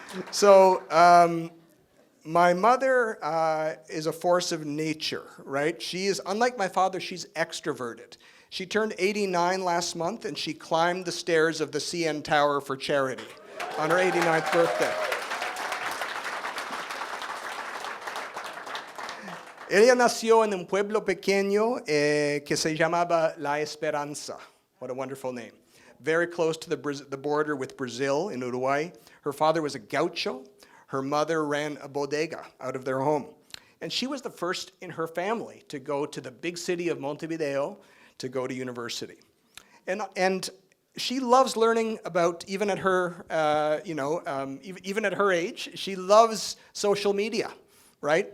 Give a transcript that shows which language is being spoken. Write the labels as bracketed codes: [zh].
[en] So, my mother is a force of nature, right? She is, unlike my father, she's extroverted. She turned 89 last month, and she climbed the stairs of the CN Tower for charity on her 89th birthday. [es] Ella nació en un pueblo pequeño que se llamaba La Esperanza. [en] What a wonderful name. Very close to the border with Brazil in Uruguay. Her father was a gaucho. Her mother ran a bodega out of their home. And she was the first in her family to go to the big city of Montevideo to go to university. And she loves learning about, even at her, even at her age, she loves social media, right?